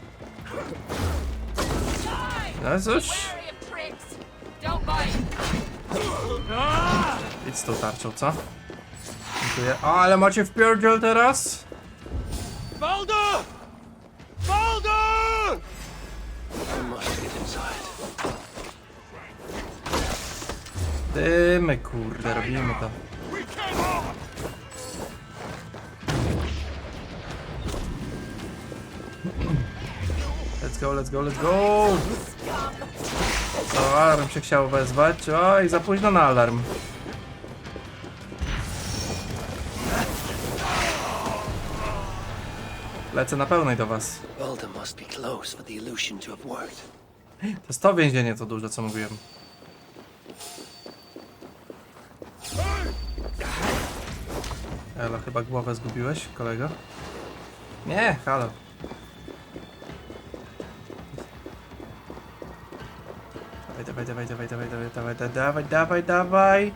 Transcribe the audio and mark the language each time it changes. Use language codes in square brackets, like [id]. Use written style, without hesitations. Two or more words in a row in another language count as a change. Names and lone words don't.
[pl] No cóż. Idź z tą tarczą, co? Dziękuję. O, ale macie wpierdziel teraz? Baldur! Baldur! [en] I must get inside. [pl] Dymy, kurde, robimy to. [en] Let's go, let's go, let's go! [pl] O, alarm się chciał wezwać. Oj, za późno na alarm. Lecę na pełnej do was. [en] Baldur must be close for the illusion to have worked. [pl] To jest to więzienie, to duże, co mówiłem. Elo, chyba głowę zgubiłeś, kolego? Nie, halo. Dawaj, dawaj, dawaj, dawaj, dawaj, dawaj, dawaj, dawaj, dawaj, dawaj.